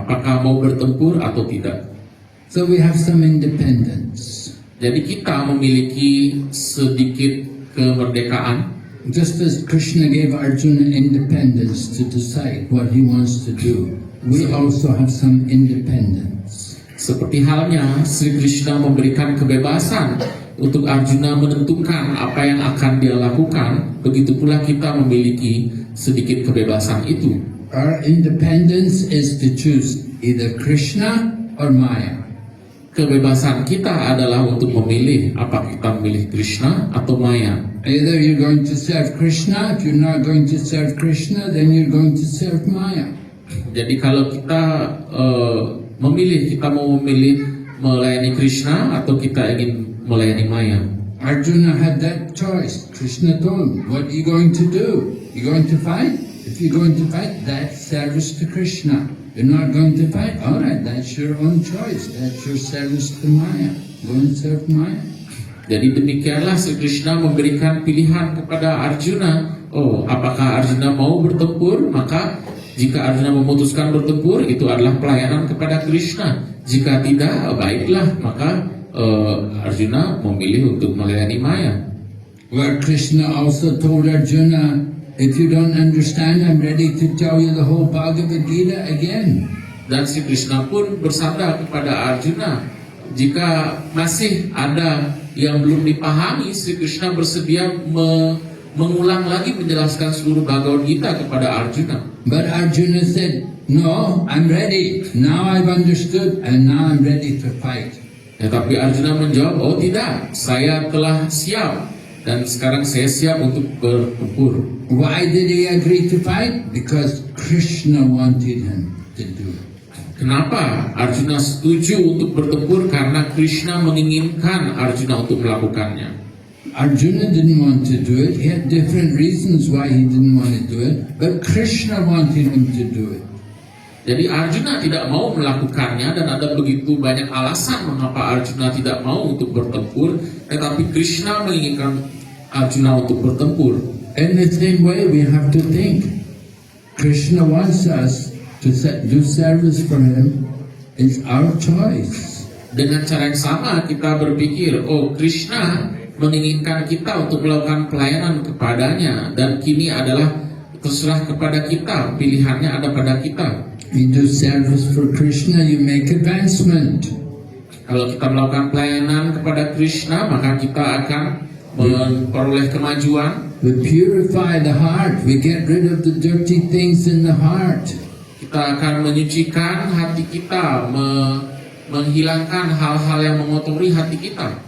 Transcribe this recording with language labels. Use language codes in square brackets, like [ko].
[id] Apakah mau bertempur atau tidak? [en] So we have some independence. [id] Jadi kita memiliki sedikit kemerdekaan. [en] Just as Krishna gave Arjuna independence to decide what he wants to do, we also have some independence. [id] Seperti halnya Sri Krishna memberikan kebebasan untuk Arjuna menentukan apa yang akan dia lakukan, begitu pula kita memiliki sedikit kebebasan itu. [en] Our independence is to choose either Krishna or Maya. [id] Kebebasan kita adalah untuk memilih apa kita memilih Krishna atau Maya. [en] Either you're going to serve Krishna, if you're not going to serve Krishna, then you're going to serve Maya. [id] Jadi kalau kita memilih, kita mau memilih melayani Krishna atau kita ingin melayani Maya. [en] Arjuna had that choice. Krishna told him, what are you going to do? You're going to fight? If you're going to fight, that's service to Krishna. You're not going to fight? All right, that's your own choice. That's your service to Maya. Go and serve Maya. [id] Jadi demikianlah Sri Krishna memberikan pilihan kepada Arjuna. Oh, apakah Arjuna mau bertempur? Maka jika Arjuna memutuskan bertempur, itu adalah pelayanan kepada Krishna. Jika tidak, baiklah, maka Arjuna memilih untuk melayani Maya. [en] Where Krishna also told Arjuna, if you don't understand, I'm ready to tell you the whole Bhagavad Gita again. [id] Dan Sri Krishna pun bersabda kepada Arjuna, jika masih ada yang belum dipahami, Sri Krishna bersedia mengulang lagi menjelaskan seluruh Bhagavad Gita kepada Arjuna. [en] But Arjuna said, no, I'm ready. Now I've understood and now I'm ready to fight. [id] Tetapi Arjuna menjawab, oh tidak, saya telah siap dan sekarang saya siap untuk bertempur. [en] Why did he agree to fight? Because Krishna wanted him to do it. [id] Kenapa Arjuna setuju untuk bertempur? Karena Krishna menginginkan Arjuna untuk melakukannya. [en] Arjuna didn't want to do it. He had different reasons why he didn't want to do it, but Krishna wanted him to do it. [id] Jadi Arjuna tidak mau melakukannya dan ada begitu banyak alasan mengapa Arjuna tidak mau untuk bertempur, tetapi Krishna menginginkan Arjuna untuk bertempur. [en] In the same way, we have to think. Krishna wants us to do service for him. It's our choice. [id] Dengan cara yang sama kita berpikir, oh Krishna menginginkan kita untuk melakukan pelayanan kepadanya dan kini adalah terserah kepada kita, pilihannya ada pada kita. [en] You do service for Krishna, you make advancement. [id] Kalau kita melakukan pelayanan kepada Krishna, maka kita akan memperoleh kemajuan. [en] We purify the heart. We get rid of the dirty things in the heart. [id] Kita akan menyucikan hati kita, menghilangkan hal-hal yang mengotori hati kita.